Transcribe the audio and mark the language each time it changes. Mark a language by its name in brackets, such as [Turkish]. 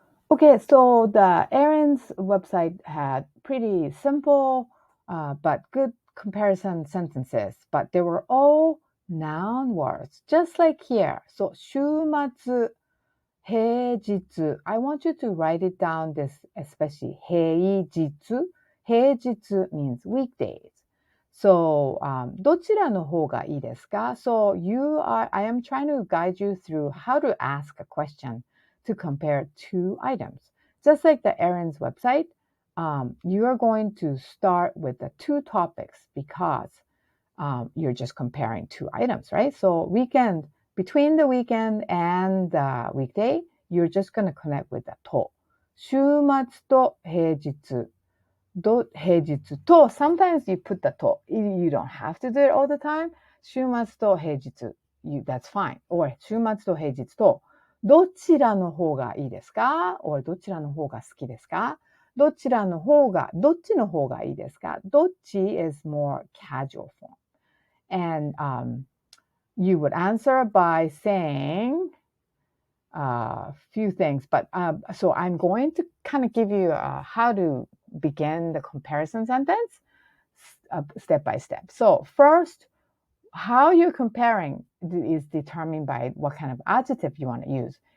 [English] Okay, so the Erin's website had pretty simple but good comparison sentences, but they were all noun words, just like here. [Japanese] So 週末、平日. [English] I want you to write it down, this especially 平日. 平日 means weekdays. [Japanese] So どちらの方がいいですか? [English] So I am trying to guide you through how to ask a question to compare two items. Just like the Erin's website, you are going to start with the two topics because you're just comparing two items, right? So between the weekend and the weekday, you're just going to connect with the と。 [Japanese] 週末と平日。平日と [English] sometimes you put the と you don't have to do it all the time. [Japanese] 週末と平日 [English] that's fine. Or [Japanese] 週末と平日とどちらの方がいいですか [English] or [Japanese] どちらの方が好きですかどっちの方がいいですかどっち [English] is more casual form. And you would answer by saying a few things. But so I'm going to kind of give you how to begin the comparison sentence step by step. So first, how you're comparing is determined by what kind of adjective you want to use.